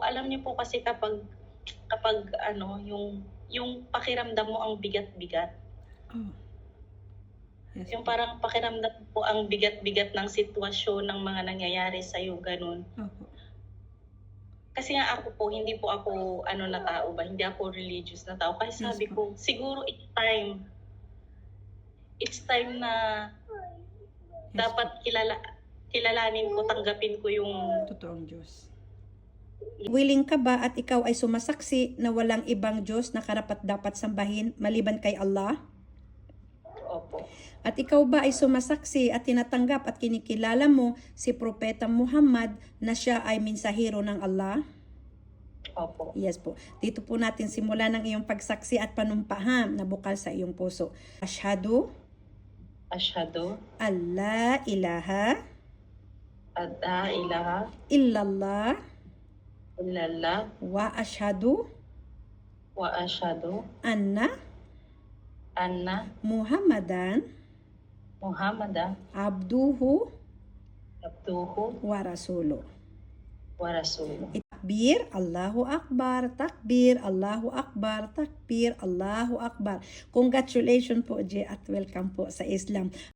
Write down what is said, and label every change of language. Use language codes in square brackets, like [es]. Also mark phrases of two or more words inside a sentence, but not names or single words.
[tl] alam niyo po kasi kapag ano, yung pakiramdam mo ang bigat-bigat. Oh. Yes Yung po. parang pakiramdam po ang bigat-bigat ng sitwasyon ng mga nangyayari sa iyo, ganun. Opo. Kasi nga ako po, hindi po ako ano na tao ba, hindi ako religious na tao. Kasi Yes sabi po. ko, siguro [en] it's time. It's time na [tl] Yes dapat kilalanin ko, tanggapin ko yung totoong Diyos. Willing ka ba at ikaw ay sumasaksi na walang ibang Diyos na karapat-dapat sambahin maliban kay Allah? opo. At ikaw ba ay sumasaksi at tinatanggap at kinikilala mo si Propeta Muhammad na siya ay mensahero ng Allah? Opo. Yes po. Dito po natin simulan ang iyong pagsaksi at panumpaham na bukal sa iyong puso. [ar] Ashhadu Asyhadu ألا إله ألا إله illallah illallah وأشهد وأشهد anna anna Muhammadan Muhammadan abduhu abduhu ورسوله. ورسوله. تكبير، الله أكبر، تكبير، الله أكبر، تكبير، الله أكبر. [tl] Congratulations po, Jay, at welcome po sa Islam.